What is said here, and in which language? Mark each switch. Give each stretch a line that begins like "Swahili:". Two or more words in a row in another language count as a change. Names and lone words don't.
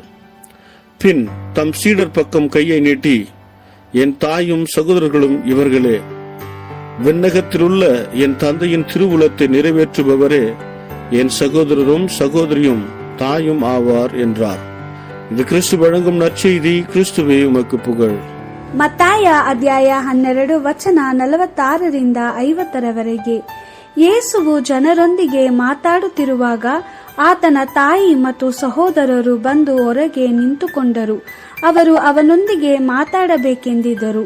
Tamil: பின் தம் சீடர் பக்கம் கையை நீட்டி, என் தாயும் சகோதரர்களும் இவர்களே, விண்ணகத்திலுள்ள என் தந்தையின் திருவுளத்தை நிறைவேற்றுபவரே என் சகோதரரும் சகோதரியும் தாயும் ஆவார் என்றார். இது கிறிஸ்து வழங்கும் நற்செய்தி. கிறிஸ்துவே உமக்கு புகழ்.
Kannada: ಮತ್ತಾಯ ಅಧ್ಯಾಯ 12 ವಚನ 46ರಿಂದ 50ರವರೆಗೆ. ಯೇಸುವು ಜನರೊಂದಿಗೆ ಮಾತಾಡುತ್ತಿರುವಾಗ ಆತನ ತಾಯಿ ಮತ್ತು ಸಹೋದರರು ಬಂದು ಹೊರಗೆ ನಿಂತುಕೊಂಡರು. ಅವರು ಅವನೊಂದಿಗೆ ಮಾತಾಡಬೇಕೆಂದಿದ್ದರು.